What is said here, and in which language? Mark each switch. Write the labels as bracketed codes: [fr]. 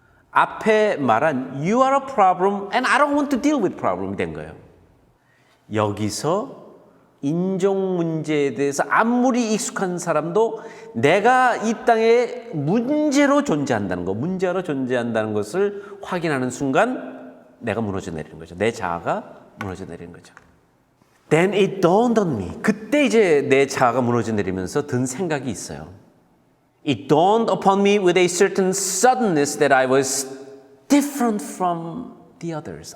[ko] 앞에 말한 [en] You are a problem and I don't want to deal with problem [ko] 된 거예요. 여기서 인종 문제에 대해서 아무리 익숙한 사람도 내가 이 땅에 문제로 존재한다는 것을 확인하는 순간 내가 무너져 내리는 거죠. 내 자아가 무너져 내리는 거죠. [en] Then it dawned on me. [ko] 그때 이제 내 자아가 무너져 내리면서 든 생각이 있어요. [en] It dawned upon me with a certain suddenness that I was different from the others.